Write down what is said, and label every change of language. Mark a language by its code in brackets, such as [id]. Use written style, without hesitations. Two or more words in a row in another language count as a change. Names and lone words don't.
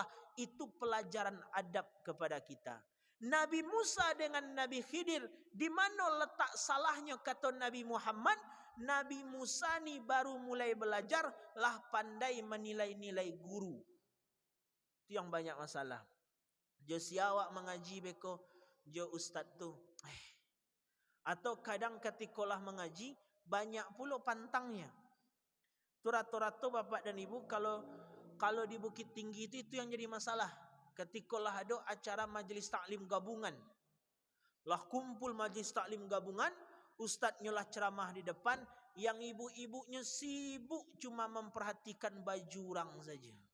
[id] Itu pelajaran adab kepada kita. Nabi Musa dengan Nabi Khidir, di mana letak salahnya kata Nabi Muhammad? Nabi Musa ni baru mulai belajar, lah pandai menilai-nilai guru. Itu yang banyak masalah. [min] Jo siawak mengaji beko, jo ustaz tu. [id] Atau kadang ketika lah mengaji, banyak pula pantangnya. Tu rato-rato Bapak dan Ibu kalau di Bukit Tinggi itu yang jadi masalah. Ketika lah ada acara majelis taklim gabungan, lah kumpul majelis taklim gabungan, ustadznya lah ceramah di depan, yang ibu-ibunya sibuk cuma memperhatikan baju orang saja.